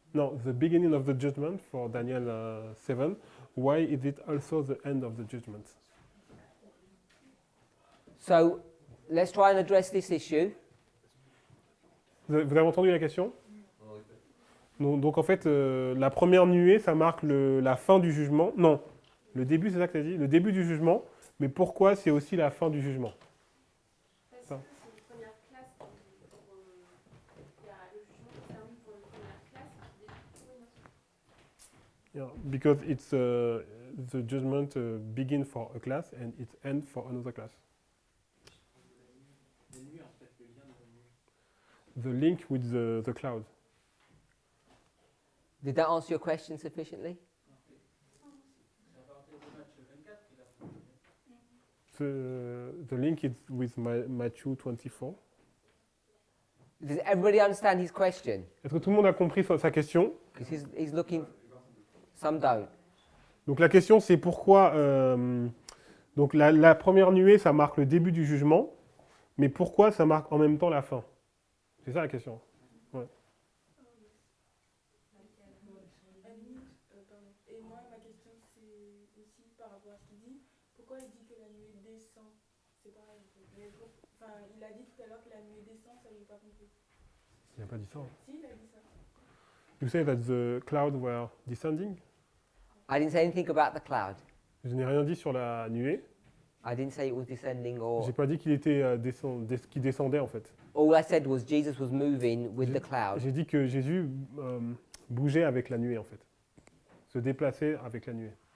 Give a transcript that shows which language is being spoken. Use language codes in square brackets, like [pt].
[en] No, the beginning of the judgment for Daniel 7. Why is it also the end of the judgment? So let's try and address this issue. [fr] Vous avez entendu la question? Donc en fait, la première nuée, ça marque la fin du jugement. Non, le début, c'est ça que tu as dit? Le début du jugement. Mais pourquoi c'est aussi la fin du jugement? Parce que c'est une première classe, il y a le jugement qui termine pour une première classe qui débute pour une autre. [en] Yeah, because it's the judgment begin for a class and it end for another class. [fr] La nuée, en fait, le lien de la nuée. [en] The link with the cloud. Did that answer your question sufficiently? [fr] C'est à partir de Matthieu 24 qu'il a fait. [en] The link is with Matthew 24. Does everybody understand his question? [fr] Est-ce que tout le monde a compris sa question? [en] Because he's looking. Some don't. [fr] Donc la question c'est pourquoi donc la première nuée ça marque le début du jugement, mais pourquoi ça marque en même temps la fin? C'est ça la question. Ouais. Et moi, ma question, c'est aussi par rapport à ce qu'il dit. Pourquoi il dit que la nuée descend? C'est pareil. Enfin, il a dit tout à l'heure que la nuée descend, ça je n'ai pas compris. Il n'a pas dit ça. Si, il a dit ça. [en] You say that the cloud were descending? I didn't say anything about the cloud. [fr] Je n'ai rien dit sur la nuée. [en] I didn't say it was descending or. [fr] J'ai pas dit qu'il était qu'il descendait en fait. [en] All I said was Jesus was moving with the cloud. [fr] J'ai dit que Jésus bougeait avec la nuée en fait. Se déplaçait avec la nuée.